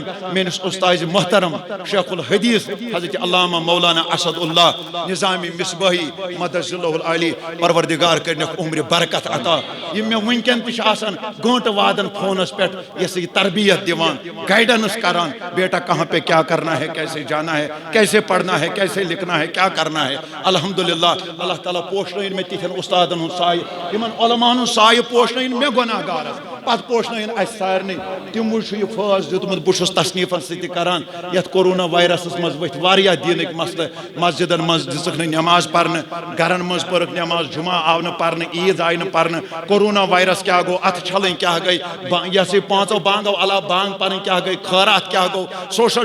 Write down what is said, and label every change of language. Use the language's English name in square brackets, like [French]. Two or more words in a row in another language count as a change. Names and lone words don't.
[Kashmiri] میٲنِس استاذ محترم شیخ الحدیث حضرت علامہ مولانا اسد اللہ نظامی مصباحی مدث اللہ العالی پروردگار کرنکھ عمر برکت عطا یم مےٚ وٕنکٮ۪ن تہِ چھِ آسان گٲنٹہٕ وادن فونس پٮ۪ٹھ یہ تربیت دِوان گائیڈنس کران [Urdu] بیٹا کہاں پہ کیا کرنا ہے [Kashmiri] کیسے جانا ہے کیسے پڑھنا ہے کیسے لکھنا ہے کیا کرنا ہے الحمدللہ اللہ تعالیٰ پوشنٲیِن مےٚ تِتھٮ۪ن استادن ہُنٛد سایہِ یمن علماہن ہُنٛد سایہِ پوشنٲیِن مےٚ گۄناہگارس پتہٕ پوشنٲیِن اسہِ سارنٕے تِموٕے چھُ یہِ فٲض دیُتمُت بہٕ چھُس تصنیٖفن سۭتۍ تہِ کران یتھ کورونا وایرسس منٛز ؤتھۍ واریاہ دیٖنٕکۍ مسلہٕ مسجدن منٛز دِژٕکھ نہٕ نٮ۪ماز پرنہٕ گرن منٛز پٔرٕکھ نٮ۪ماز جُمعہ آو نہٕ پرنہٕ عیٖد آیہِ نہٕ پرنہٕ کورونا وایرس کیٛاہ گوٚو اتھٕ چھلٕنۍ کیٛاہ گٔے یہِ ہسا 5 بانگو علاوٕ بانگ پرٕنۍ کیٛاہ گٔے خٲرات کیٛاہ گوٚو سوشل